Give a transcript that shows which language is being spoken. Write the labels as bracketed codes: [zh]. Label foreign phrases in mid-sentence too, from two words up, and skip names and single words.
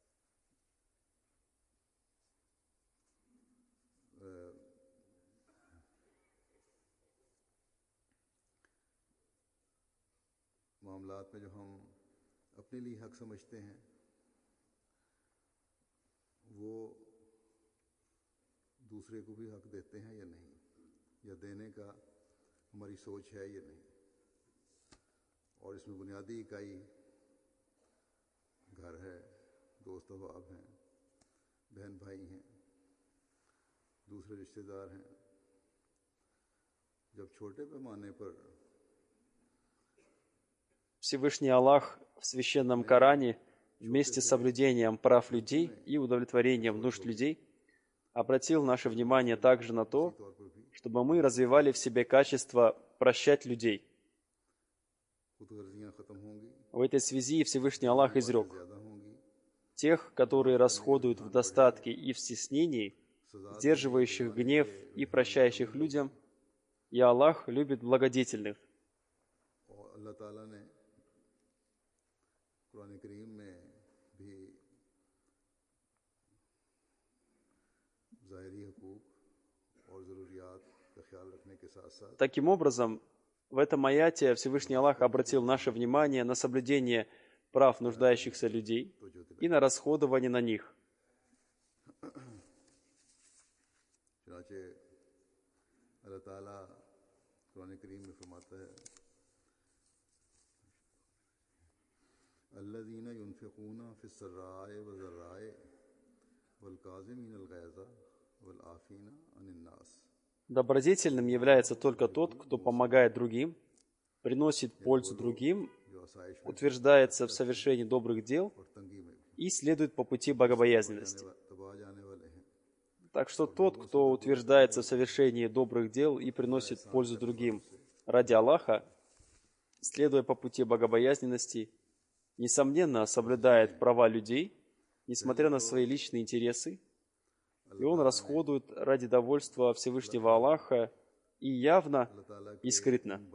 [ur] معاملات میں جو ہم اپنے لیے حق سمجھتے ہیں وہ دوسرے کو بھی حق دیتے ہیں یا نہیں، یا دینے کا ہماری سوچ ہے یا نہیں. اور اس میں بنیادی اکائی گھر ہے، دوست احباب ہیں، بہن بھائی ہیں، دوسرے رشتہ دار ہیں. جب چھوٹے پیمانے پر [ru] Всевышний Аллах в Священном Коране вместе с соблюдением прав людей и удовлетворением нужд людей обратил наше внимание также на то, чтобы мы развивали в себе качество прощать людей. [ur] خودغرضیاں ختم ہوں گی, [ru] В этой связи Всевышний Аллах изрек: [ur] زیادہ ہوں گی, [ru] тех, которые расходуют в достатке и в стеснении, сдерживающих гнев и прощающих людям, и Аллах любит благодетельных. [ur] اور اللہ تعالیٰ نے قرآن کریم میں بھی ظاہری حقوق اور ضروریات کا خیال رکھنے کے ساتھ ساتھ [ru] Таким образом, в этом аяте Всевышний Аллах обратил наше внимание на соблюдение прав нуждающихся людей и на расходование на них. [ur] چنانچہ اللہ تعالیٰ قرآن کریم میں فرماتا ہے [ar] الذين ينفقون في السراء والضراء والكاظمين الغيظ والعافين عن الناس. [ru] Добродетельным является только тот, кто помогает другим, приносит пользу другим, утверждается в совершении добрых дел и следует по пути богобоязненности. Так что тот, кто утверждается в совершении добрых дел и приносит пользу другим ради Аллаха, следуя по пути богобоязненности, несомненно соблюдает права людей, несмотря на свои личные интересы, и он расходует ради довольства Всевышнего Аллаха и явно, и скрытно.